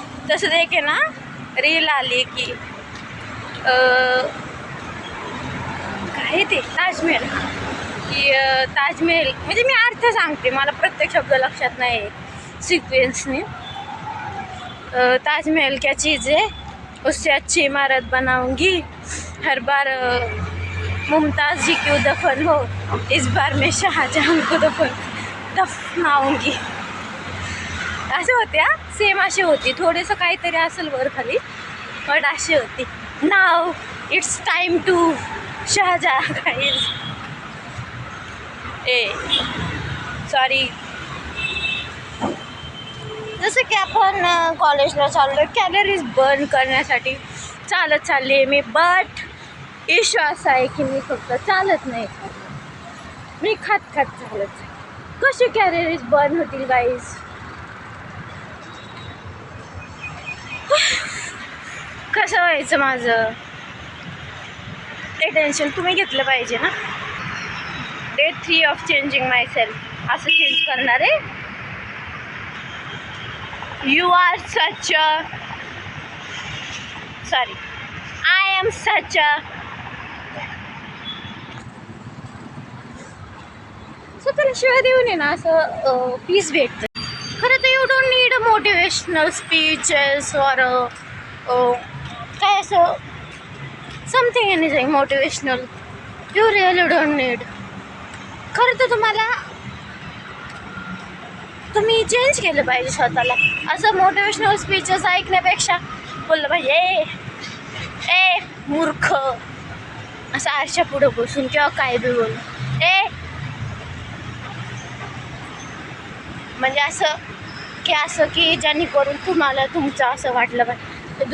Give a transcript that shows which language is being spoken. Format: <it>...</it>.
<mr>तसंच एक आहे ना, रील आली की काय ते ताजमहल की ताजमहल म्हणजे मी अर्थ सांगते, मला प्रत्येक शब्द लक्षात नाही सिक्वेन्सने.</mr> <hi>ताजमहल क्या चीज़ है, उससे अच्छी इमारत बनाऊंगी. हर बार मुमताज़ जी क्यों दफन हो, इस बार मैं शाहजहां को दफनाऊंगी.</hi> <mr>असे होते. सेम अशी होती. थोडंसं काहीतरी असेल वर खाली, बट अशी होती.</mr> <en>नाव it's time to Shah Jahan guys. Sorry.</en> <mr>जसं की आपण कॉलेजला चाललो, कॅलरीज बर्न करण्यासाठी चालत चालली आहे मी. बट इश्यू असा आहे की मी फक्त चालत नाही, मी खात चालत. कशी कॅलरीज बर्न होतील गाईज? कसं व्हायचं माझं? ते टेन्शन तुम्ही घेतलं पाहिजे ना.</mr> <en>Day 3 of changing myself. असं change करणार आहे. You are such a sorry I am such a.</en> <mr>स्वतःला शिवाय देऊन आहे ना असं पीस भेटतं.</mr> <en>खरं तर you don't need a motivational speeches और काय असं something anything motivational. You really don't need.</en> <mr>खरं तर तुम्ही चेंज केलं पाहिजे स्वतःला. असं मोटिवेशनल स्पीचेस ऐकण्यापेक्षा बोललं पाहिजे ए मूर्ख, असं आरशा पुढं बसून किंवा काय बी बोल म्हणजे असं की जेणेकरून तुम्हाला तुमचं असं वाटलं पाहिजे.</mr>